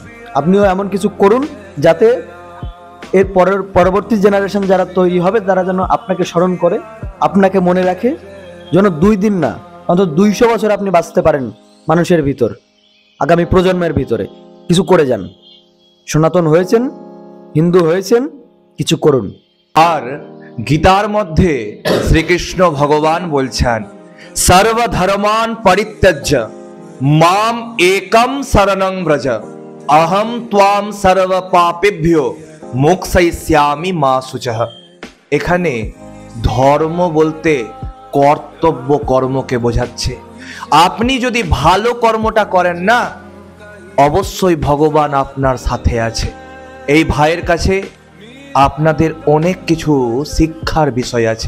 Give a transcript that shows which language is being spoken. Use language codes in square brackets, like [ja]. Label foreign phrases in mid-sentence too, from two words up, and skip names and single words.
[bn] আপনিও এমন কিছু করুন যাতে এর পরবর্তী জেনারেশন যারা তৈরি হবে তারা যেন আপনাকে স্মরণ করে, আপনাকে মনে রাখে, যেন 2 দিন না অন্তত 200 বছর আপনি বাঁচতে পারেন মানুষের ভিতর, আগামী প্রজন্মের ভিতরে। কিছু করে যান। সনাতন হয়েছেন, হিন্দু হয়েছেন, কিছু করুন। আর গীতার মধ্যে শ্রীকৃষ্ণ ভগবান বলছেন, [sa] সর্বধর্মান পরিত্যজ্য মাম একম শরণং ব্রজ अहम त्वाम सर्व पापेभ्यो मोक्षयिष्यामि मा शुचः। [bn] এখানে ধর্ম বলতে কর্তব্য কর্মকে বোঝাচ্ছে। আপনি যদি ভালো কর্মটা করেন না, অবশ্যই ভগবান আপনার সাথে আছে। এই ভাইয়ের কাছে আপনাদের অনেক কিছু শিক্ষার বিষয় আছে।